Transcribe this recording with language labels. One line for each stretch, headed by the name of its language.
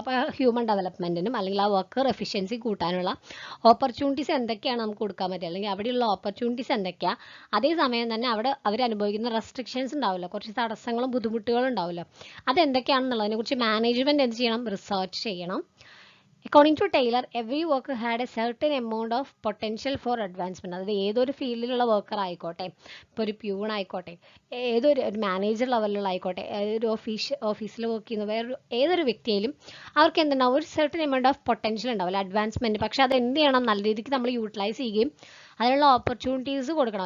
Malayalam: അപ്പോൾ ഹ്യൂമൻ ഡെവലപ്മെൻറ്റിനും അല്ലെങ്കിൽ ആ വർക്കർ എഫിഷ്യൻസി കൂട്ടാനുള്ള ഓപ്പർച്യൂണിറ്റീസ് എന്തൊക്കെയാണ് നമുക്ക് കൊടുക്കാൻ പറ്റുക, അല്ലെങ്കിൽ അവിടെയുള്ള ഓപ്പർച്യൂണിറ്റീസ് എന്തൊക്കെയാണ്, അതേസമയം തന്നെ അവർ അനുഭവിക്കുന്ന റെസ്ട്രിക്ഷൻസ് ഉണ്ടാവില്ല, കുറച്ച് തടസ്സങ്ങളും ബുദ്ധിമുട്ടുകളും ഉണ്ടാവില്ല, അതെന്തൊക്കെയാണെന്നുള്ളതിനെക്കുറിച്ച് മാനേജ്മെൻറ്റ് എന്ത് ചെയ്യണം, റിസർച്ച് ചെയ്യണം.
English: According to Taylor, every worker had a certain amount of potential for advancement.
Malayalam: അതായത് ഏതൊരു ഫീൽഡിലുള്ള വർക്കർ ആയിക്കോട്ടെ, ഇപ്പോൾ ഒരു പ്യൂൺ ആയിക്കോട്ടെ, ഏതൊരു മാനേജർ ലെവലിലുള്ള ആയിക്കോട്ടെ, ഒരു ഓഫീസിൽ വർക്ക് ചെയ്യുന്ന ഏതൊരു വ്യക്തിയിലും അവർക്ക് എന്തുണ്ടാവും, ഒരു
English: certain amount of potential
Malayalam: ഉണ്ടാവില്ല, അഡ്വാൻസ്മെൻറ്റ്. പക്ഷേ അത് എന്ത് ചെയ്യണം, നല്ല രീതിക്ക് നമ്മൾ യൂട്ടിലൈസ് ചെയ്യുകയും അതിനുള്ള ഓപ്പർച്യൂണിറ്റീസ് കൊടുക്കണം.